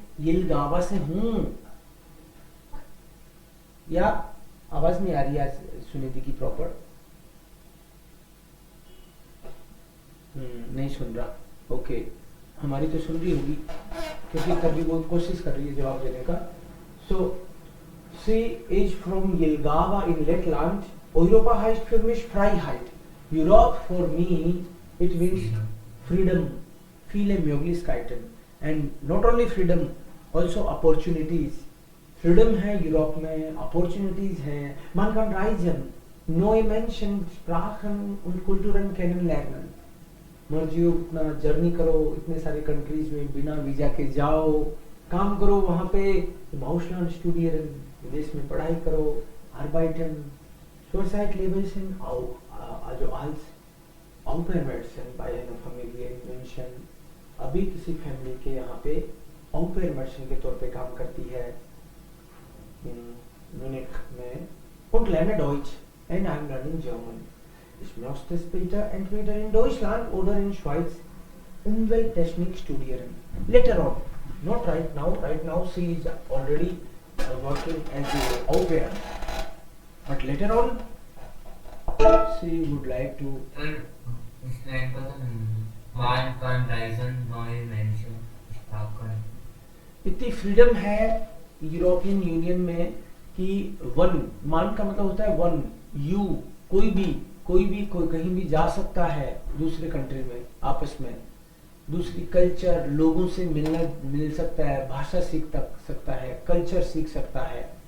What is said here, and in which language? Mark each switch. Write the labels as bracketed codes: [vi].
[hi] यिलगावा से हूँ, या आवाज नहीं आ रही आज सुनीति की प्रॉपर? नहीं सुन रहा, ओके। हमारी तो सुन रही होगी क्योंकि तभी बहुत कोशिश कर रही है जवाब देने का। [en] So she is from Jelgava in Lettland. [de] Europa heißt für mich Freiheit. [en] Europe for me it means freedom, [de] viele Möglichkeiten, [en] and not only freedom, also opportunities. [hi] Freedom है यूरोप में, opportunities है, [de] man kann reisen, neue Menschen, Sprachen und Kulturen kennenlernen. [hi] मर्जी हो अपना journey करो इतने सारे countries में बिना वीजा के जाओ, काम करो वहाँ पे, [de] Ausland studieren, [hi] विदेश में पढ़ाई करो, arbeiten. [de] Zurzeit lebe ich also als Au-pair-Mädchen bei einer Familie in München. [hi] अभी किसी फैमिली के यहाँ पे Au-pair-Mädchen के तौर पे काम करती है म्यूनिख में। [de] Und lerne Deutsch [en] and I'm learning German. [de] Ich möchte später entweder in Deutschland oder in Schweiz Umwelttechnik studieren. [en] Later on, not right now. Right now she is already working as a au-pair. But later on, she would like to. [hi] Explain पता नहीं। [de] Man kann reisen, neue Menschen sprachen। [hi] इतनी freedom है European union में कि one, मान का मतलब होता है वन, यू, कोई भी कहीं भी जा सकता है दूसरे कंट्री में, आपस में दूसरी कल्चर, लोगों से मिल सकता है, भाषा सीख सकता है, कल्चर सीख सकता है।